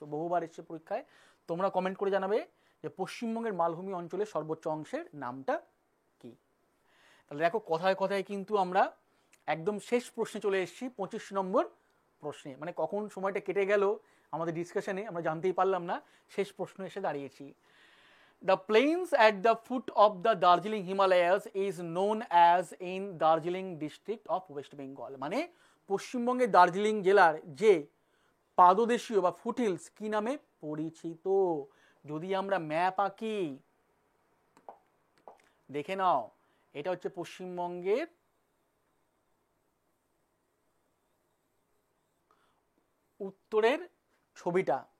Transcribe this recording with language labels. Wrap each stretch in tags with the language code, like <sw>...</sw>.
<bn>বহুবার এসছে পরীক্ষায়, তোমরা কমেন্ট করে জানাবে যে পশ্চিমবঙ্গের মালভূমি অঞ্চলের সর্বোচ্চ অংশের নামটা কি। তাহলে দেখো কথায় কথায় কিন্তু আমরা একদম শেষ প্রশ্নে চলে এসেছি, 25 নম্বর প্রশ্নে। মানে কখন সময়টা কেটে গেল আমাদের ডিসকাশনে আমরা জানতেই পারলাম না, শেষ প্রশ্ন এসে দাঁড়িয়েছি।</bn> <en>The plains at the foot of the Darjeeling Himalayas is known as in Darjeeling district of West Bengal।</en> <bn>মানে পশ্চিমবঙ্গের দার্জিলিং জেলার যে পাদদেশীয় বা ফুটহিলস কি নামে পরিচিত? যদি আমরা ম্যাপ আঁকি, দেখে নাও, এটা হচ্ছে পশ্চিমবঙ্গের উত্তরের ছবিটা।</bn>